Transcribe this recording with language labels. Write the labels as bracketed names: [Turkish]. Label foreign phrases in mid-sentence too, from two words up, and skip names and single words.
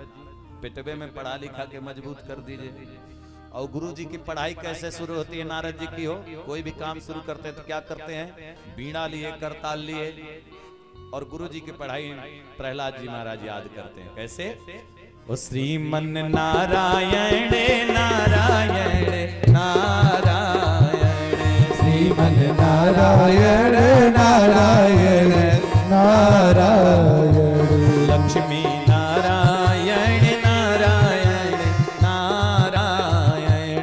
[Hindi] पिटवे में पढ़ा लिखा के मजबूत कर दीजिए। और गुरुजी की पढ़ाई कैसे शुरू होती है? नारद जी की हो, कोई भी काम शुरू करते हैं तो क्या करते हैं? बीड़ा लिए, करताल लिए। और गुरुजी की पढ़ाई प्रहलाद जी महाराज याद करते हैं। कैसे? ओ श्रीमन नारायण नारायण नारायण, श्रीमन नारायण नारायण नारायण, लक्ष्मी नारायण नारायण नारायण,